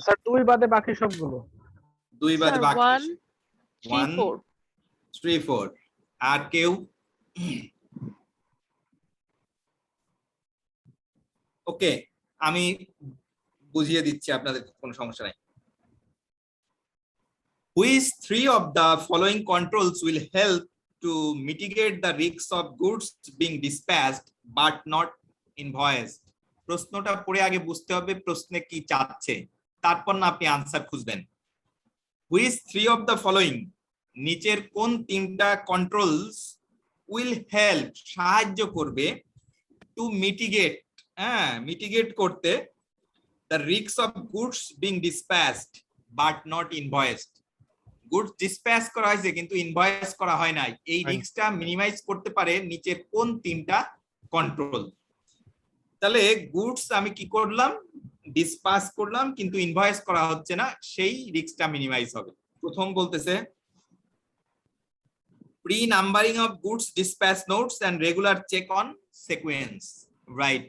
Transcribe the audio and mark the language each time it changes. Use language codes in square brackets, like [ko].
[bn] Sir 2 বাদে বাকি সবগুলো। 2 বাদে স্যার, বাকি 1 3 4 3 4, আর কেউ? ওকে, আমি বুঝিয়ে দিচ্ছি আপনাদের, কোনো সমস্যা নাই। [en] Which 3 of the following controls will help to mitigate the risks of goods being dispatched but not invoiced? [bn] প্রশ্নটা পড়ে আগে বুঝতে হবে প্রশ্নে কি চাচ্ছে, তারপর না আপনি আনসার খুঁজবেন। [en] Which 3 of the following, [bn] নিচের কোন 3টা কন্ট্রোলস [en] will help, [bn] সাহায্য করবে, [en] to mitigate, [bn] মিটিগেট করতে, [en] the risks of goods being dispatched but not invoiced? [bn] Goods dispatch করা হয়েছে কিন্তু ইনভয়েস করা হয় নাই, এই রিস্কটা মিনিমাইজ করতে পারে নিচের কোন 3টা কন্ট্রোল? তাহলে গুডস আমি কি করলাম, ডিসপ্যাচ করলাম কিন্তু ইনভয়েস করা হচ্ছে না, সেই রিস্কটা মিনিমাইজ হবে। প্রথম বলতেছে [en] Pre numbering of goods dispatch notes and regular check on sequence, right?